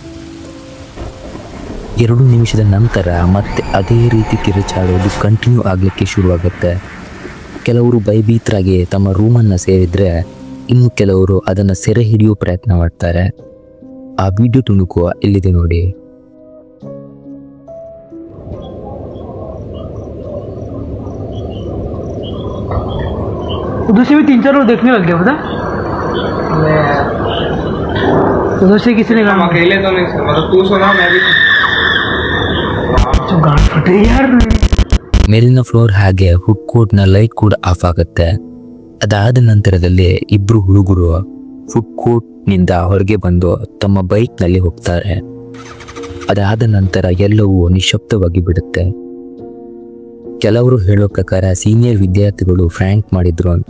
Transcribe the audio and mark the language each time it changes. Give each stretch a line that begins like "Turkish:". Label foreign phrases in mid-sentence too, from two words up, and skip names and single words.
Kannada: 2 ನಿಮಿಷದ ನಂತರ ಮತ್ತೆ ಅದೇ ರೀತಿ ಕಿರುಚಾಡೋದು ಕಂಟಿನ್ಯೂ ಆಗಲಿಕ್ಕೆ ಶುರುವಾಗುತ್ತೆ. ಕೆಲವರು ಭಯಭೀತರಾಗಿ ತಮ್ಮ ರೂಮನ್ನು ಸೇರಿದರೆ ಇನ್ನು ಕೆಲವರು ಅದನ್ನು ಸೆರೆ ಹಿಡಿಯೋ ಪ್ರಯತ್ನ ಮಾಡ್ತಾರೆ. ಆ ವಿಡಿಯೋ ತುಣುಕು ಇಲ್ಲಿದೆ ನೋಡಿ.
Hindi: उधर से भी 3-4 लोग देखने लग गए पता। उधर से किसी ने कहा अकेले तो नहीं, मतलब तू सुना मैं भी जो गांड फटे यार।
Kannada: ಮೇಲಿನ ಫ್ಲೋರ್ ಹಾಗೆ
English: food court's light
Kannada: ಕೂಡ ಆಫ್ ಆಗುತ್ತೆ. ಅದಾದ ನಂತರದಲ್ಲಿ ಇಬ್ರು ಹುಡುಗರು
English: food court-ninda
Kannada: ಹೊರಗೆ ಬಂದು ತಮ್ಮ ಬೈಕ್ನಲ್ಲಿ ಹೋಗ್ತಾರೆ. ಅದಾದ ನಂತರ ಎಲ್ಲವೂ ನಿಶಬ್ದವಾಗಿ ಬಿಡುತ್ತೆ. ಕೆಲವರು ಹೇಳೋ ಪ್ರಕಾರ ಸೀನಿಯರ್ ವಿದ್ಯಾರ್ಥಿಗಳು ಫ್ರ್ಯಾಂಕ್ ಮಾಡಿದ್ರು ಅಂತ.